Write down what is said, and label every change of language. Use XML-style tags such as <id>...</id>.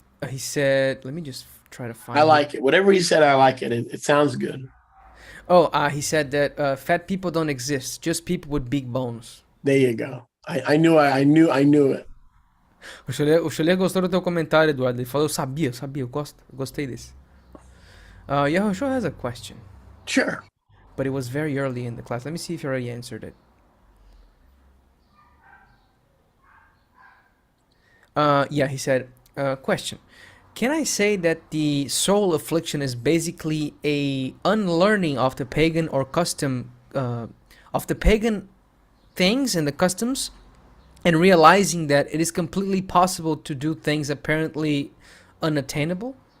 <en>He said, let me just try to find I like it. Whatever he said, I like it. It sounds good. Oh, he said that fat people don't exist, just people with big bones. There you go. I knew it.</en> <pt>O Scholler gostou do teu comentário, Eduardo. Ele falou, eu sabia, eu gostei desse.</pt> <en>Yahushua has a question. Sure. But it was very early in the class. Let me see if you already answered it. Yeah, he said, question. Can I say that the soul affliction is basically a unlearning of the pagan or custom, of the pagan things and the customs, and realizing that it is completely possible to do things apparently unattainable?</en>